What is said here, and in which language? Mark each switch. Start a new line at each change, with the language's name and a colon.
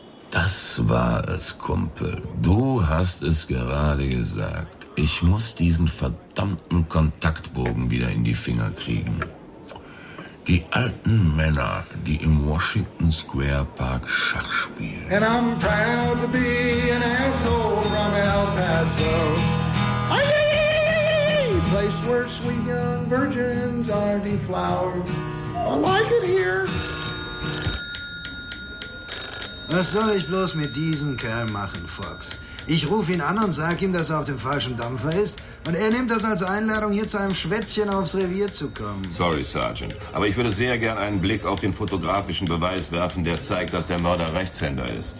German: Das war es, Kumpel. Du hast es gerade gesagt. Ich muss diesen verdammten Kontaktbogen wieder in die Finger kriegen. Die alten Männer, die im Washington Square Park Schach spielen.
English: And I'm proud to be an asshole from El Paso. Aye! Place where sweet young virgins are deflowered. I like it here.
German: Was soll ich bloß mit diesem Kerl machen, Fox? Ich rufe ihn an und sag ihm, dass er auf dem falschen Dampfer ist. Und er nimmt das als Einladung, hier zu einem Schwätzchen aufs Revier zu kommen. Sorry, Sergeant. Aber ich würde sehr gern einen Blick auf den fotografischen Beweis werfen, der zeigt, dass der Mörder Rechtshänder ist.